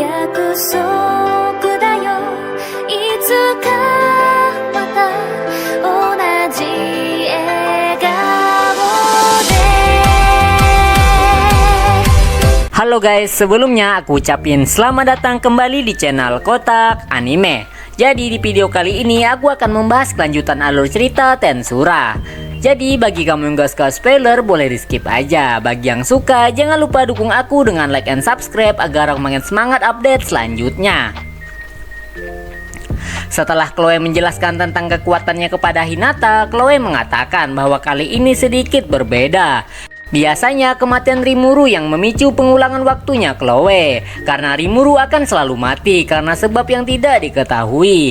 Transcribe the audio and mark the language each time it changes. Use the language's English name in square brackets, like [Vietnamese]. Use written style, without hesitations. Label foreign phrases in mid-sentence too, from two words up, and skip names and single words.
[Japanese] 約束だよいつかまた同じ笑顔で [Indonesian] Halo guys, sebelumnya aku ucapin selamat datang kembali di channel Kotak Anime. Jadi di video kali ini aku akan membahas kelanjutan alur cerita Tensura. Jadi bagi kamu yang gak suka spoiler boleh di skip aja. Bagi yang suka jangan lupa dukung aku dengan [English] like and subscribe [Indonesian] agar aku makin semangat update selanjutnya. Setelah Chloe menjelaskan tentang kekuatannya kepada Hinata, Chloe mengatakan bahwa kali ini sedikit berbeda. Biasanya kematian Rimuru yang memicu pengulangan waktunya Chloe, karena Rimuru akan selalu mati karena sebab yang tidak diketahui.